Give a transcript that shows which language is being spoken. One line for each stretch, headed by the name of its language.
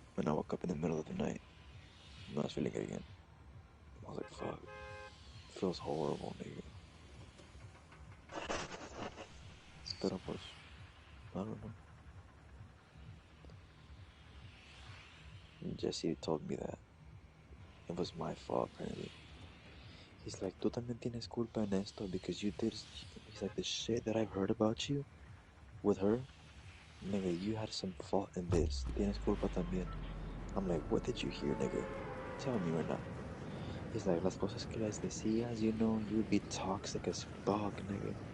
English: And I woke up in the middle of the night. And I was feeling it again. I was like, fuck, it feels horrible, nigga. Pero pues, I don't know. Jesse told me that it was my fault, apparently. He's like,
Spanish: tú también tienes culpa en esto
English: because you did. He's like, the shit that I've heard about you with her, nigga, you had some fault in this.
Spanish: Tienes culpa también.
English: I'm like, what did you hear, nigga? Tell me right now. He's like,
Spanish: las cosas que les decías,
English: you know, you would be toxic as fuck, nigga.